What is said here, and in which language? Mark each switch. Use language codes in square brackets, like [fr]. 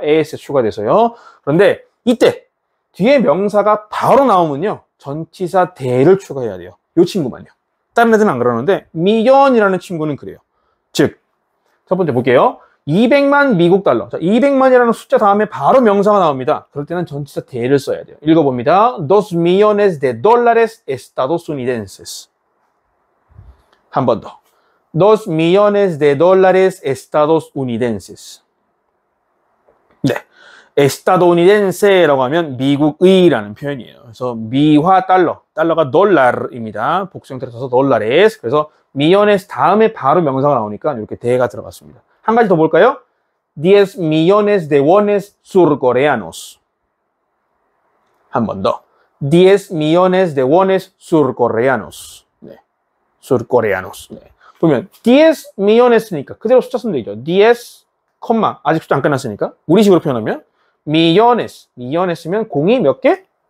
[ko] es 추가돼서요. 그런데 이때 뒤에 명사가 바로 나오면요, 전치사 대를 추가해야 돼요. 이 친구만요. 다른 애들은 안 그러는데 million이라는 친구는 그래요. 즉, 첫 번째 볼게요. 200만 미국 달러. 자, 200만이라는 숫자 다음에 바로 명사가 나옵니다. 그럴 때는 전치사 대를 써야 돼요. 읽어봅니다. [es] dos millones de dólares estadounidenses. [ko] 한 번 더. [es] dos millones de dólares estadounidenses. [ko] 네. estadounidense라고 하면 미국의라는 표현이에요. 그래서 미화 달러. 달러가 dollar입니다. 복수 형태로 써서 dólares. 그래서 millones 다음에 바로 명사가 나오니까 이렇게 대가 들어갔습니다. 한 가지 더 볼까요? [es] 10 millones de wones surcoreanos. [ko] 한 번 더. [es] 10 millones de wones surcoreanos. [ko] 네. surcoreanos. 네. 보면 10 millones니까 그대로 숫자 쓰면 되죠. 10, 아직 숫자 안 끝났으니까 우리식으로 표현하면 millones면 공이 몇 개?